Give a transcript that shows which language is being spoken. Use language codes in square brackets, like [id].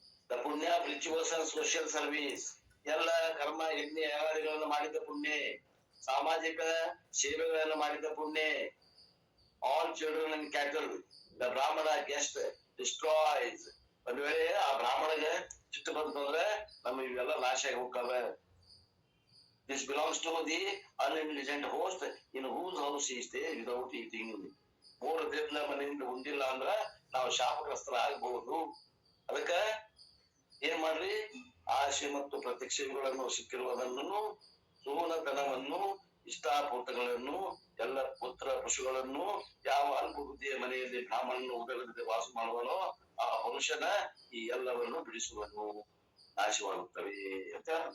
[en] The punya of rituals and social service. [kn] ಎಲ್ಲ ಕರ್ಮ ಯಜ್ಞ ಯಾಗಾದಿಗಳನ್ನು ಮಾಡಿದ ಪುಣ್ಯ, ಸಾಮಾಜಿಕ ಸೇವೆಗಳನ್ನು ಮಾಡಿದ ಪುಣ್ಯ. [en] All children and cattle the brahmana guest destroys. [kn] ಒಂದ್ ವೇಳೆ ಆ ಬ್ರಾಹ್ಮಣಗೆ ಚಿಟ್ಟು ಬಂತಂದ್ರೆ ನಮ್ಗೆ ಇವೆಲ್ಲ ನಾಶ ಆಗಿ ಹೋಗ್ತವೆ. [en] This belongs to the unintelligent host in whose house he stays without eating. [kn] 3 ದಿನ ಮನೆಯಿಂದ ಉಂಡಿಲ್ಲ ಅಂದ್ರ ನಾವು ಶಾಪಗ್ರಸ್ತರ ಆಗಬಹುದು. ಅದಕ್ಕ ಏನ್ ಮಾಡ್ರಿ, ಆಶೆ ಮತ್ತು ಪ್ರತೀಕ್ಷೆಗಳನ್ನು ಸಿಕ್ಕಿರುವುದನ್ನು, ಸೂನತನವನ್ನು, ಇಷ್ಟಾಪೂರ್ತಗಳನ್ನು, ಎಲ್ಲ ಪುತ್ರ ಪಶುಗಳನ್ನು ಯಾವ ಅಲ್ಪ ಬುದ್ಧಿಯ ಮನೆಯಲ್ಲಿ ಬ್ರಾಹ್ಮಣನು ಊಟವಿಲ್ಲದೆ ವಾಸ ಮಾಡುವನೋ ಆ ಪುರುಷನ ಈ ಎಲ್ಲವನ್ನು ಬಿಡಿಸುವನು, ನಾಶವಾಗುತ್ತವೆ ಅಂತ.